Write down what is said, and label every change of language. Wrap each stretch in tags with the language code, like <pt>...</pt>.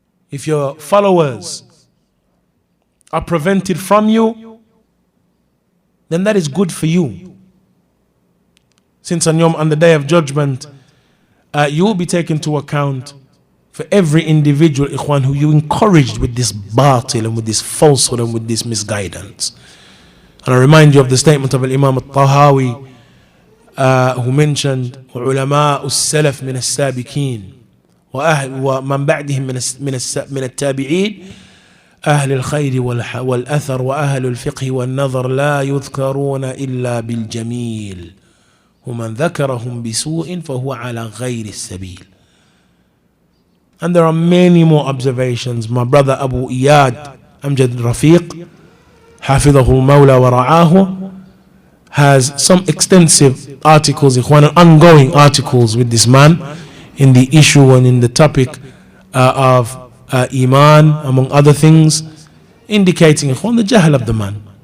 <en>If your followers are prevented from you, then that is good for you. Since on the day of judgment, you will be taken to account for every individual, ikhwan, who you encouraged with this batil and with this falsehood and with this misguidance. And I remind you of the statement of Imam al-Tahawi, who mentioned</en> <ar>علماء السلف من السابقين ومن بعدهم من التابعين أهل الخير والأثر وأهل الفقه والنظر لا يذكرون إلا بالجميل ومن ذكرهم بسوء فهو على غير السبيل.</ar> <en>And there are many more observations. My brother Abu Iyad Amjad Rafiq</en> <ar>حفظه المولى ورعاه</ar> <en>has some extensive articles, ongoing articles with this man in the issue and in the topic of Iman, among other things, indicating the jahl of the man.</en>